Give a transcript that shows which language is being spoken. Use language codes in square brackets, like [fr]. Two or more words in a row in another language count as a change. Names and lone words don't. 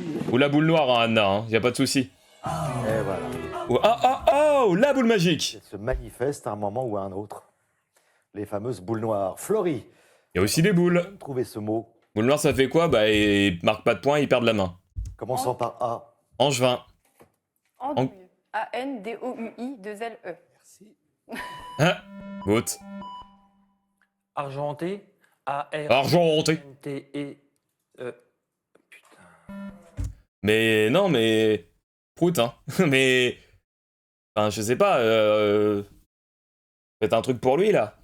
[fr] Ou la boule noire, hein, Anna, hein. Y a pas de souci. Et voilà. Ou oh, la boule magique. Elle se manifeste à un moment ou à un autre. Les fameuses boules noires. Florie. Y a aussi des boules. Trouvez ce mot. Boule noire, ça fait quoi? Bah, ils marquent pas de points, ils perdent la main. Commençant par A. Angevin. Andouille. A-N-D-O-U-I-2-L-E. Merci. Hein? Vote. Argenté, Argenté. A-R-N-T-E. Putain. Mais non, mais... Prout, hein. Mais... Enfin, je sais pas, faites un truc pour lui, là.